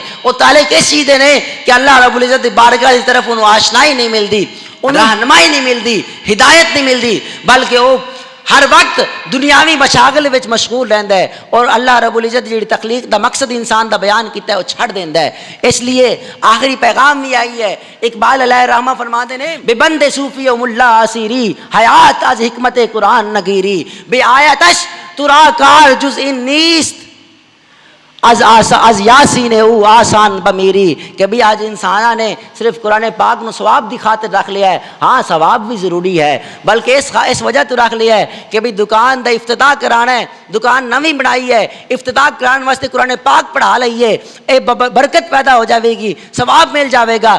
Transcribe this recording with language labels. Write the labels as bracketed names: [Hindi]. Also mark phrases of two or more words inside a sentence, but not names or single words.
[Punjabi] وہ تالے کس چیز دے نے کہ اللہ رب العزت دی بارگاہ دی طرف انہوں آشنائی نہیں ملدی، رہنمائی نہیں ملتی، ہدایت نہیں ملتی، بلکہ وہ ہر وقت دنیاوی مشاغل وچ مشغول رہندا ہے اور اللہ رب العزت جڑی تخلیق دا مقصد انسان دا بیان کیتا ہے وہ چھڑ دیندا ہے. [Urdu] اس لیے آخری پیغام بھی آئی ہے. اقبال علیہ الرحمہ فرماتے ہیں [Persian] بے بند صوفی و ملا اسیری حیات از حکمت قرآن نگیری، بے آیتش ترا کار جز ان نیست از یاسین او آسان بمیری. [Punjabi] کہ بھی آج انسانہ نے صرف قرآن پاک نو ثواب دی خاطر رکھ لیا ہے. ہاں [Urdu] ثواب بھی ضروری ہے، [Punjabi] بلکہ اس وجہ تو رکھ لیا ہے کہ بھی دکان دا افتتاح کرانا ہے، دکان نویں بنائی ہے، افتتاح کرانے واسطے قرآن پاک پڑھا لئیے، اے برکت پیدا ہو جاوے گی، ثواب مل جاوے گا.